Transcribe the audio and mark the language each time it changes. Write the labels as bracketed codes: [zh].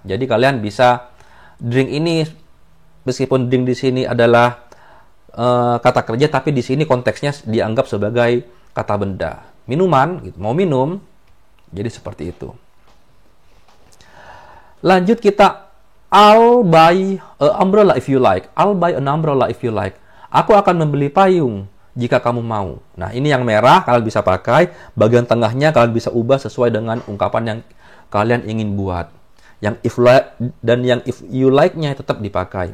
[id] Jadi kalian bisa drink ini, meskipun drink di sini adalah kata kerja, tapi di sini konteksnya dianggap sebagai kata benda. Minuman, gitu, mau minum, jadi seperti itu. Lanjut kita, [en] I'll buy an umbrella if you like. I'll buy an umbrella if you like. [id] Aku akan membeli payung jika kamu mau. Nah, ini yang merah kalian bisa pakai. Bagian tengahnya kalian bisa ubah sesuai dengan ungkapan yang kalian ingin buat. Yang if like dan yang if you like-nya tetap dipakai.